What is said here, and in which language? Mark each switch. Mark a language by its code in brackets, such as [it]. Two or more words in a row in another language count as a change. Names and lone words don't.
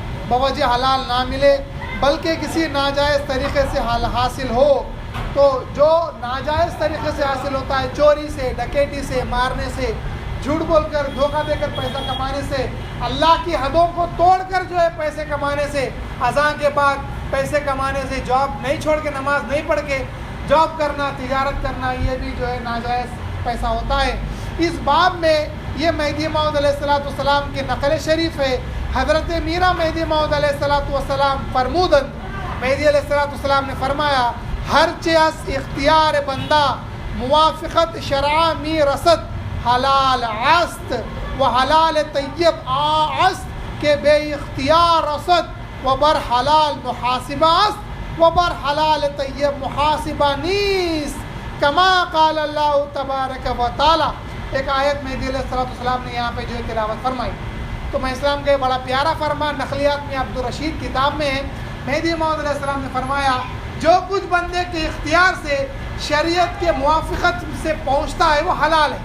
[ur] بوجہ حلال نہ ملے بلکہ کسی ناجائز طریقے سے حاصل ہو، تو جو ناجائز طریقے سے حاصل ہوتا ہے، چوری سے، ڈکیٹی سے، مارنے سے، جھوٹ بول کر، دھوکہ دے کر پیسہ کمانے سے، اللہ کی حدوں کو توڑ کر جو ہے پیسے کمانے سے، اذان کے بعد پیسے کمانے سے، جاب نہیں چھوڑ کے، نماز نہیں پڑھ کے جاب کرنا، تجارت کرنا، یہ بھی جو ہے ناجائز پیسہ ہوتا ہے۔ اس باب میں یہ مہدی موعود [ar] علیہ السلام [ur] کی نقل شریف ہے۔ [fa] حضرت میرا مہدی موعود علیہ السلام فرمودند، [ur] مہدی علیہ السلام نے فرمایا، [fa] ہر چیز اختیار بندہ موافقت شرع می رسد، حلال است و حلال طیب است کہ بے اختیار رسد و بر حلال محاسبہ است و بر حلال طیب محاسبہ نیست، [ar] کما قال اللہ تبارک و تعالی۔ [ur] ایک آیت مہدی [ar] علیہ السلام [ur] نے یہاں پہ جو ہے تلاوت فرمائی، تو میں اسلام کا بڑا پیارا فرمان نقلیات میں عبدالرشید کتاب میں ہے۔ مہدی موعود [ar] علیہ السلام [ur] نے فرمایا، جو کچھ بندے کے اختیار سے شریعت کے موافقت سے پہنچتا ہے وہ حلال ہے۔